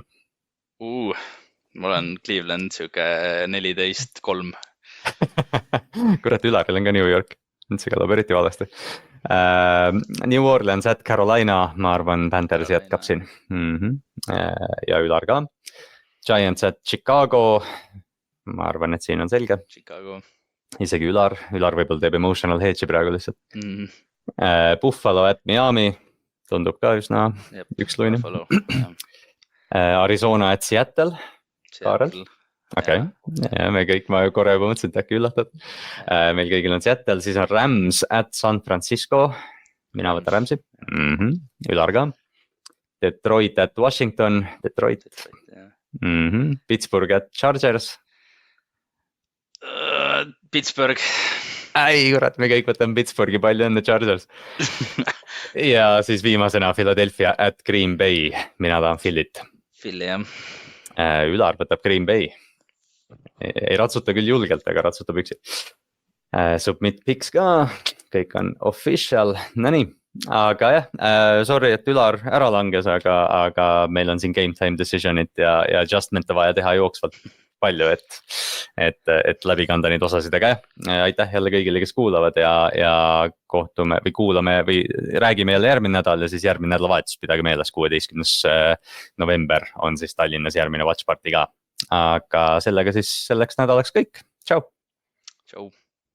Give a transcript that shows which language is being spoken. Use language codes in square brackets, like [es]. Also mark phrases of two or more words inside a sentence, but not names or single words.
[et] Mul on Cleveland siuke 14-3. Kurat, Ülaril on ka New York. See kõlab eriti valesti. New Orleans at Carolina, ma arvan, Panthers jätkab siin. Ja Ülar ka. Giants at Chicago, ma arvan, et siin on selge. Chicago. Isegi Ülar võib-olla teeb [en] emotional hedge'i [et] praegu lihtsalt. Buffalo at Miami, tundub ka üsna üksluine. Arizona at Seattle. Kaarel. okei , me kõik , ma korra juba mõtlesin , et äkki üllatad . meil kõigil on Seattle , siis on Rams at San Francisco . mina võtan Ramsi Ülar ka . Detroit at Washington , Detroit . Pittsburgh at Chargers . Pittsburgh . ei kurat , me kõik võtame Pittsburghi , palju õnne Chargers . ja siis viimasena Philadelphia at Green Bay , mina tahan Philly't . Philly jah . Ülar võtab Green Bay . ei ratsuta küll julgelt , aga ratsutab üksi . [en] Submit picks [et] ka , kõik on official , no nii . aga jah , sorry , et Ülar ära langes , aga meil on siin [en] game time decision'it [et] ja adjustment'e vaja teha jooksvalt palju , et läbi kanda neid osasid , aga jah , aitäh jälle kõigile , kes kuulavad ja kohtume või kuulame või räägime jälle järgmine nädal ja siis järgmine nädalavahetus , pidage meeles , 16. november on siis Tallinnas järgmine [en] watch party [et] ka . aga sellega siis selleks nädalaks kõik , tšau . tšau .